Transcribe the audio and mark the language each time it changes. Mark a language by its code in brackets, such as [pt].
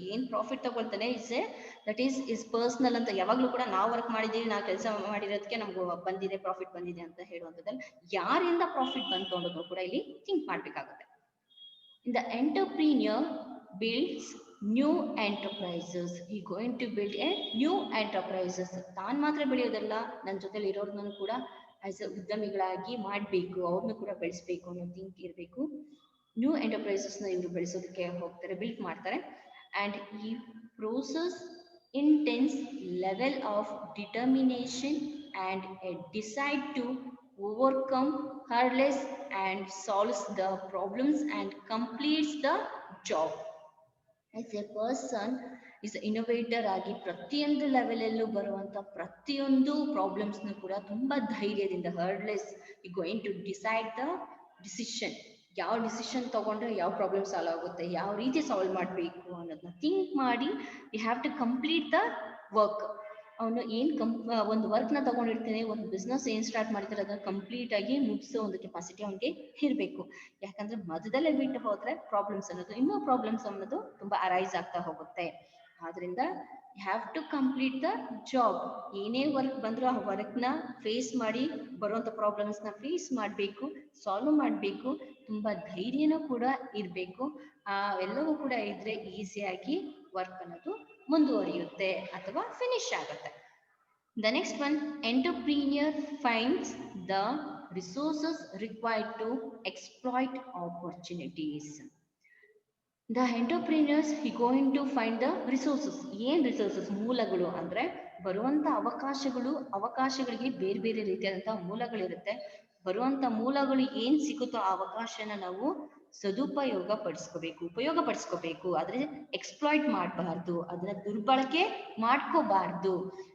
[kn] ಏನ್ profit ತಗೊಳ್ತಾನೆ that is personal ಅಂತ ಯಾವಾಗ್ಲೂ ಕೂಡ ನಾವು ವರ್ಕ್ ಮಾಡಿದೀವಿ, ನಾವು ಕೆಲಸ ಮಾಡಿರೋದಕ್ಕೆ ನಮ್ಗೆ ಬಂದಿದೆ ಪ್ರಾಫಿಟ್ ಬಂದಿದೆ ಅಂತ ಹೇಳುವಂಥದ್ದಲ್ಲಿ ಯಾರಿಂದ ಪ್ರಾಫಿಟ್ ಬಂತು ಅನ್ನೋದು ಕೂಡ ಇಲ್ಲಿ ಥಿಂಕ್ ಮಾಡ್ಬೇಕಾಗುತ್ತೆ. [en] In the entrepreneur builds new enterprises. He going to build a new enterprises. [kn] ತಾನು ಮಾತ್ರ ಬೆಳೆಯೋದಲ್ಲ, ನನ್ನ ಜೊತೆಲಿ ಇರೋರ್ನೂ ಕೂಡ ಆಸ್ ಎ ಉದ್ಯಮಿಗಳಾಗಿ ಮಾಡಬೇಕು, ಅವ್ರನ್ನೂ ಕೂಡ ಬೆಳೆಸಬೇಕು ಅನ್ನೋ ಥಿಂಕ್ ಇರಬೇಕು. ನ್ಯೂ ಎಂಟರ್ಪ್ರೈಸಸ್ನ ಇವರು ಬೆಳೆಸೋದಕ್ಕೆ ಹೋಗ್ತಾರೆ, ಬಿಲ್ಡ್ ಮಾಡ್ತಾರೆ. [en] and [kn] ಈ [en] Process intense level of determination and a decide to overcome hurdles and solves the problems and completes the job. As a person is innovator [kn] ಆಗಿ ಪ್ರತಿಯೊಂದು ಲೆವೆಲಲ್ಲೂ ಬರುವಂತ ಪ್ರತಿಯೊಂದು ಪ್ರಾಬ್ಲಮ್ಸ್ನು ಕೂಡ ತುಂಬಾ ಧೈರ್ಯದಿಂದ [en] Hurdles you going to decide the decision. [kn] ಯಾವ decision ತಗೊಂಡ್ರೆ ಯಾವ ಪ್ರಾಬ್ಲಮ್ ಸಾಲ್ವ್ ಆಗುತ್ತೆ, ಯಾವ ರೀತಿ ಸಾಲ್ವ್ ಮಾಡಬೇಕು ಅನ್ನೋದನ್ನ ಥಿಂಕ್ ಮಾಡಿ [en] You have to complete the work. [kn] ಅವನು ಒಂದು ವರ್ಕ್ನ ತಗೊಂಡಿರ್ತಾನೆ, ಒಂದು ಬಿಸ್ನೆಸ್ ಏನ್ ಸ್ಟಾರ್ಟ್ ಮಾಡ್ತಾರೆ ಅದನ್ನ ಕಂಪ್ಲೀಟ್ ಆಗಿ ಮುಗಿಸೋ ಒಂದು ಕೆಪಾಸಿಟಿ ಅವನಿಗೆ ಇರಬೇಕು. ಯಾಕಂದ್ರೆ ಮಧ್ಯದಲ್ಲೇ ಬಿಟ್ಟು ಹೋದ್ರೆ ಪ್ರಾಬ್ಲಮ್ಸ್ ಇನ್ನೂ ಪ್ರಾಬ್ಲಮ್ಸ್ ಅನ್ನೋದು ತುಂಬಾ ಅರೈಸ್ ಆಗ್ತಾ ಹೋಗುತ್ತೆ. ಆದ್ರಿಂದ [en] You have to complete the job. [kn] ಏನೇ ವರ್ಕ್ ಬಂದ್ರೂ ಆ ವರ್ಕ್ನ ಫೇಸ್ ಮಾಡಿ ಬರುವಂತ ಪ್ರಾಬ್ಲಮ್ಸ್ನ ಫೇಸ್ ಮಾಡಬೇಕು, ಸಾಲ್ವ್ ಮಾಡಬೇಕು. ತುಂಬಾ ಧೈರ್ಯನೂ ಕೂಡ ಇರಬೇಕು. ಎಲ್ಲವೂ ಕೂಡ ಇದ್ರೆ ಈಸಿಯಾಗಿ ವರ್ಕ್ ಅನ್ನೋದು ಮುಂದುವರಿಯುತ್ತೆ ಅಥವಾ ಫಿನಿಶ್ ಆಗುತ್ತೆ. [en] The next one, entrepreneur finds the resources required to exploit opportunities. The entrepreneurs he going to find the resources. [kn] ಏನ್ ರಿಸೋರ್ಸಸ್? ಮೂಲಗಳು. ಅಂದ್ರೆ ಬರುವಂತ ಅವಕಾಶಗಳಿಗೆ ಬೇರೆ ಬೇರೆ ರೀತಿಯಾದಂತಹ ಮೂಲಗಳಿರುತ್ತೆ. ಬರುವಂತ ಮೂಲಗಳು ಏನ್ ಸಿಗುತ್ತೋ ಆ ಅವಕಾಶನ ನಾವು ಸದುಪಯೋಗ ಉಪಯೋಗ ಪಡಿಸ್ಕೋಬೇಕು. ಆದ್ರೆ ಎಕ್ಸ್ಪ್ಲಾಯ್ಟ್ ಮಾಡಬಾರ್ದು, ಅದನ್ನ ದುರ್ಬಳಕೆ ಮಾಡ್ಕೋಬಾರ್ದು.